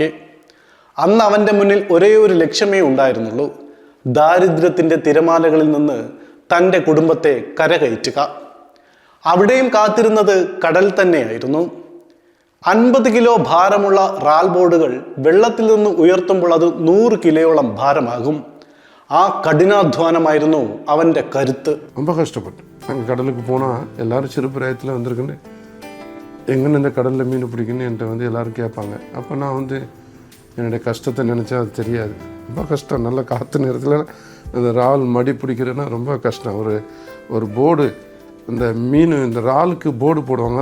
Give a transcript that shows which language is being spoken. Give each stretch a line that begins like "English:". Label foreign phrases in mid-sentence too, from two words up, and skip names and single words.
Malayalam: അന്ന് അവൻ്റെ മുന്നിൽ ഒരേ ഒരു ലക്ഷ്യമേ ഉണ്ടായിരുന്നുള്ളൂ: ദാരിദ്ര്യത്തിൻ്റെ തിരമാലകളിൽ നിന്ന് തൻ്റെ കുടുംബത്തെ കരകയറ്റുക. അവിടെയും കാത്തിരുന്നത് കടൽ തന്നെയായിരുന്നു. 50 കിലോ ഭാരമുള്ള റാൽ ബോർഡുകൾ വെള്ളത്തിൽ നിന്ന് ഉയർത്തുമ്പോൾ അത് 100 കിലോയോളം ഭാരമാകും. ആ കഠിനാധ്വാനമായിരുന്നു അവൻ്റെ കരുത്ത്.
Tamil: ரொம்ப கஷ்டப்பட்டு நாங்கள் கடலுக்கு போனால் எல்லோரும் சிறு பிராயத்தில் வந்திருக்குன்னு எங்கன்னு இந்த கடலில் மீன் பிடிக்குன்னு என்கிட்ட எல்லோரும் கேட்பாங்க. அப்போ நான் என்னுடைய கஷ்டத்தை நினச்சா அது தெரியாது. ரொம்ப கஷ்டம். நல்ல காற்று நேரத்தில் அந்த இறால் மடி பிடிக்கிறதுனா ரொம்ப கஷ்டம். ஒரு போர்டு, இந்த மீன், இந்த இறாலுக்கு போர்டு போடுவாங்க.